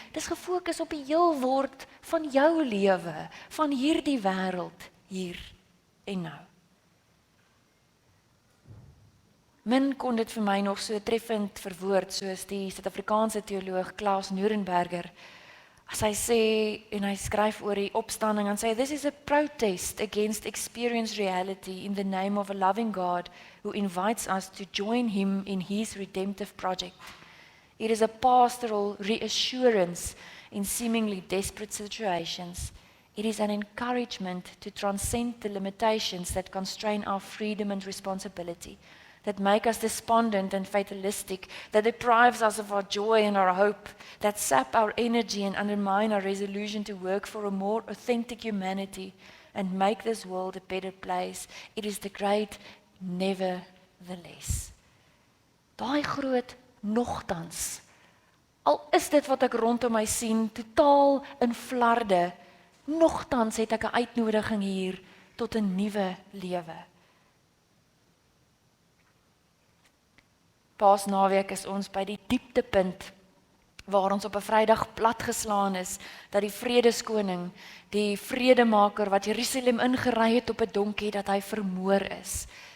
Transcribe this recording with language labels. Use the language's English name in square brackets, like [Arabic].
[Afrikaans] Dis gefokus op die heel word van jou lewe, van hierdie wêreld hier en nou. Min kon dit vir my nog so treffend verwoord soos die Suid-Afrikaanse teoloog Klaas Noerenberger. As hy sê en hy skryf oor die opstanding en sê [English] this is a protest against experienced reality in the name of a loving God who invites us to join him in his redemptive project. It is a pastoral reassurance in seemingly desperate situations. It is an encouragement to transcend the limitations that constrain our freedom and responsibility, that make us despondent and fatalistic, that deprives us of our joy and our hope, that sap our energy and undermine our resolution to work for a more authentic humanity and make this world a better place. It is the great nevertheless. [Afrikaans] Daai groot nogtans. Al is dit wat ek rondom my sien, totaal in flarde, nogtans het ek 'n uitnodiging hier tot 'n nuwe lewe. Paasnaweek is ons by die dieptepunt waar ons op 'n Vrydag platgeslaan is dat die vredeskoning, die vredemaker wat Jerusalem ingery het op 'n donkie, dat hy vermoor is.